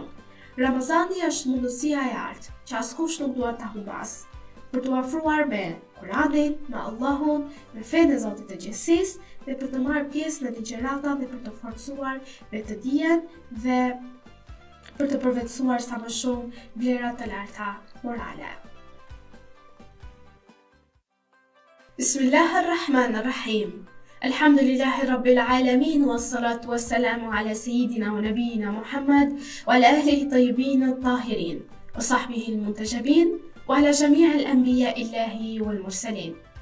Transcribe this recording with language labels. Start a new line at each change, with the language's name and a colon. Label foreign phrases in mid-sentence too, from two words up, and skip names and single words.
Albanian: Ramazani është mundësia e artë që askush nuk duhet ta humbas, për të afruar me Kuranin, me Allahun, me fenë e Zotit të Gjithësisë dhe për të marrë pjesë në ligjërata dhe për të forcuar vetëdijen dhe për të përvetësuar sa më shumë vlerat të larta morale.
Arabic: Bismillahirrahmanirrahim. الحمد لله رب العالمين والصلاة والسلام على سيدنا ونبينا محمد وعلى أهله الطيبين الطاهرين وصحبه المنتجبين وعلى جميع الأنبياء الله والمرسلين.